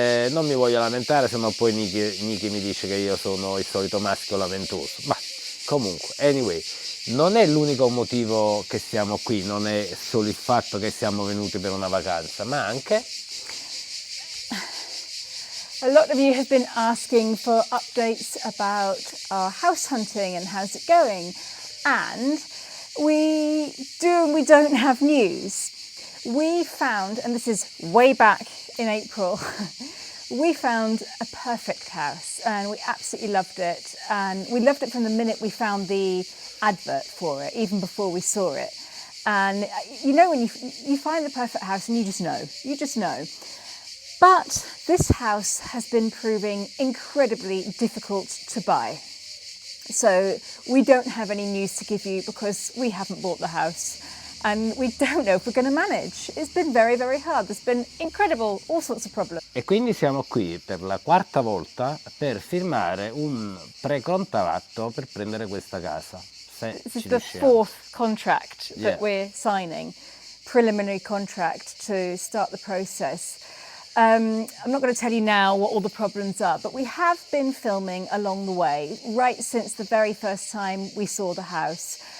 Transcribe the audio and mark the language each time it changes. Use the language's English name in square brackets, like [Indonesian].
[Italian] Non mi voglio lamentare, sennò poi Nicki mi dice che io sono il solito maschio lamentoso, ma comunque, anyway, non è l'unico motivo che siamo qui, non è solo il fatto che siamo venuti per una vacanza, ma anche... [English] A lot of you have been asking for updates about our house hunting and how's it going. And we do and we don't have news. We found, and this is way back in April, we found a perfect house and we absolutely loved it. And we loved it from the minute we found the advert for it, even before we saw it. And you know when you find the perfect house and you just know. But this house has been proving incredibly difficult to buy. So we don't have any news to give you because we haven't bought the house and we don't know if we're going to manage. It's been very, very hard. There's been incredible, all sorts of problems. [Italian] E quindi siamo qui per la quarta volta per firmare un precontratto per prendere questa casa. [English] This is the fourth contract that we're signing, preliminary contract to start the process. I'm not going to tell you now what all the problems are, but we have been filming along the way, right since the very first time we saw the house.